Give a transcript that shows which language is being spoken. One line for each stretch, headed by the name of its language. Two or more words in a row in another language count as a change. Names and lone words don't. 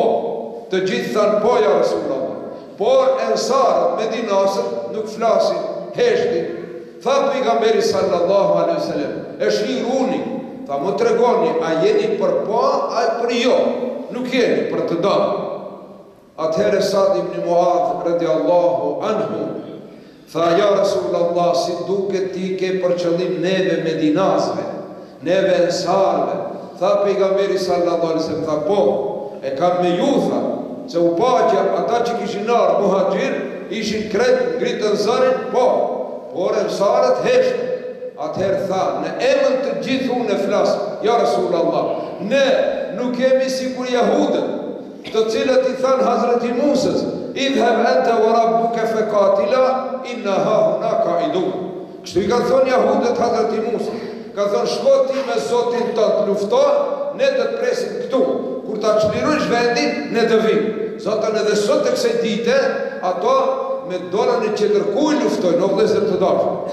Albanian: Të gjithë thanë po
Arabic: يا رسول الله.
Albanian: Por ensarët, medinasët, nuk flasin, heshtin. Tha pejgamberi
Arabic: صلى الله عليه وسلم,
Albanian: e shiruni, tha më tregoni, a jeni për po, a për jo, nuk jeni për të dalë. Atëherë Sa'd ibn Mu'adh
Arabic: رضي الله عنه,
Albanian: tha
Arabic: يا رسول الله,
Albanian: si duket ti ke për qëllim neve medinasve, neve ensarëve. Tha pejgamberi
Arabic: صلى الله عليه وسلم,
Albanian: tha po, e kam me ju, tha, se u paqja ata që kishin ardhur muhaxhir ishin kret ngritën zërin, po, por ensarët heshtë. Atëherë tha, në emër të gjithë unë flas,
Arabic: يا رسول الله,
Albanian: ne nuk kemi sikur jahudët, të cilët i thanë Hazreti Musës,
Arabic: اذهب أنت وربك فقاتلا إنا هاهنا قاعدون.
Albanian: Kështu i kanë thonë jahudët Hazreti Musës, ka thonë shko ti me Zotin tënd lufto, ne do të presim këtu. Kur ta çlirojsh vendin, ne do vim. Zotën edhe sot të kësaj dite, ato me dorën e qetërkuj luftojnë, o vëllezër të dashur.